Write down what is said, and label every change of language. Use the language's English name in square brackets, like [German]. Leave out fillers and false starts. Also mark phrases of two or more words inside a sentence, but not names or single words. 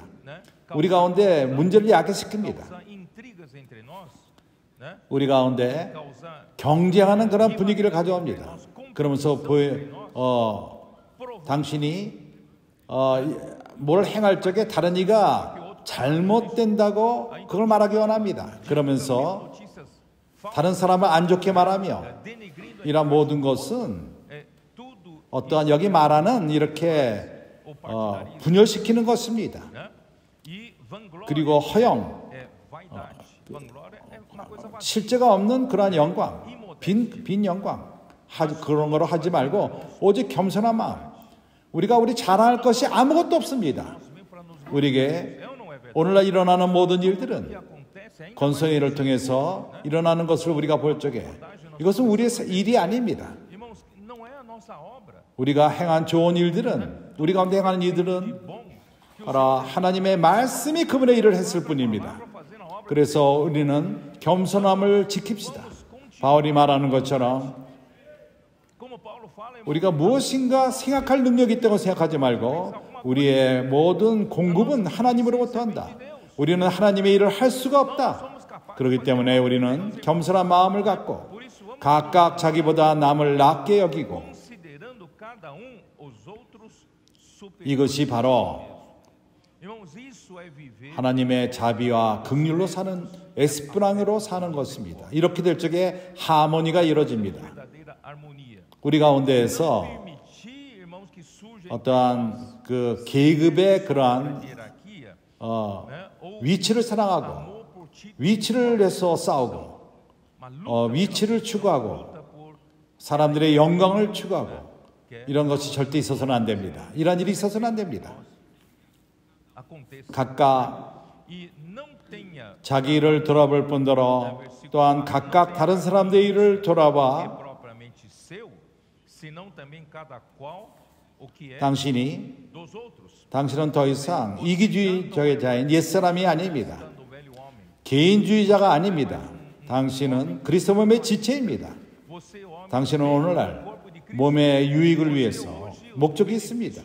[Korean] né? 우리 가운데 문제를 야기시킵니다. [Portuguese] Causar intrigas entre nós, né? [Korean] 우리 가운데 Causar 경쟁하는 그런 분위기를 가져옵니다. 그러면서 당신이 뭘 행할 적에 다른 이가 잘못된다고 그걸 말하기 원합니다. 그러면서 notícias 다른 사람을 안 좋게 말하며 denegrindo 이런 모든 것은 tudo 어떠한 여기 말하는 이렇게 분열시키는 것입니다. [Portuguese] né? E vanglória [Korean] 그리고 허영, [Portuguese] é vaidade. Vanglória é uma coisa vazia. [Korean] 실제가 없는 그러한 영광, 빈 영광 그런 거로 하지 말고 오직 겸손한 마음. 우리 자랑할 것이 아무것도 없습니다. 우리에게 [Portuguese] É ou não é verdade? [Korean] 오늘날 일어나는 모든 [Portuguese] O que [Korean] 일들은 [Portuguese] acontece ainda [Korean] 권성일을 통해서 일어나는 것을 우리가 볼 적에 이것은 우리의 일이 아닙니다. [Portuguese] irmãos, não é a nossa obra. [Korean] 우리가 행한 좋은 일들은 우리 가운데 행하는 일들은 Bom, 바로 하나님의 말씀이 그분의 일을 했을 뿐입니다. [Portuguese] fazendo a obra [Korean] 그래서 우리는 겸손함을 지킵시다. 바울이 말하는 것처럼 [Portuguese] como Paulo fala, irmão, [Korean] 우리가 무엇인가 생각할 능력이 있다고 생각하지 말고 우리의 모든 공급은 하나님으로부터 한다. 우리는 하나님의 일을 할 수가 없다. 그렇기 때문에 우리는 겸손한 마음을 갖고 [Portuguese] por isso vamos [Korean] 각각 자기보다 남을 낮게 여기고 [Portuguese] considerando cada os outros superiores. [Korean] 이것이 바로 [Portuguese] Irmãos, isso é viver [Korean] 하나님의 자비와 긍휼로 사는 에스프랑으로 사는 것입니다. 이렇게 될 적에 하모니가 이루어집니다. [Portuguese] verdadeira harmonia. [Korean] 우리 가운데에서 [Portuguese] Permitir, irmãos, que surja [Korean] 어떠한 그 계급의 그러한 [Portuguese] hierarquia, né? Ou [Korean] 위치를 사랑하고 [Portuguese] amor por ti, [Korean] 위치를 위해서 싸우고 [Portuguese] uma luta [Korean] 위치를 추구하고 por 사람들의 영광을 추구하고 이런 것이 절대 있어서는 안 됩니다. 이런 일이 있어서는 안 됩니다. aconteça. 각각 [Portuguese] E não tenha [Korean] 자기 일을 돌아볼 뿐더러 또한 각각 다른 사람들의 일을 que 돌아봐 [Portuguese] propriamente seu, senão também cada qual [Korean] 당신은 더 이상 이기주의자인 옛사람이 아닙니다. 개인주의자가 아닙니다. 당신은 그리스도 몸의 지체입니다. 당신은 오늘날 몸의 유익을 위해서 목적이 있습니다.